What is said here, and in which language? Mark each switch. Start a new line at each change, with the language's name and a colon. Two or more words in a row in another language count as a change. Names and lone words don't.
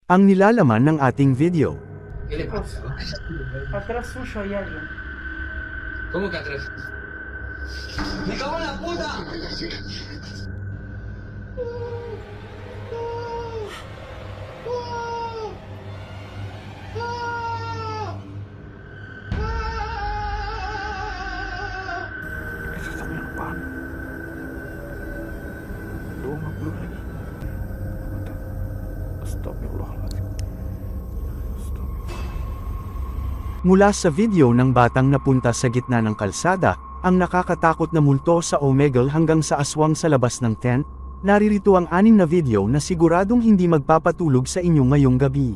Filipino: Ang nilalaman ng ating video.
Spanish: ¿Qué le pasa? Atrás suyo hay alguien. ¿Cómo que atrás? ¡Me cago en la puta! Eso está bien, pan.
Filipino: Doon magbulay.
Arabic: أستغفر الله العظيم.
Filipino: Mula sa video ng batang napunta sa gitna ng kalsada, ang nakakatakot na multo sa Omegle hanggang sa aswang sa labas ng tent, naririto ang 6 na video na siguradong hindi magpapatulog sa inyo ngayong gabi.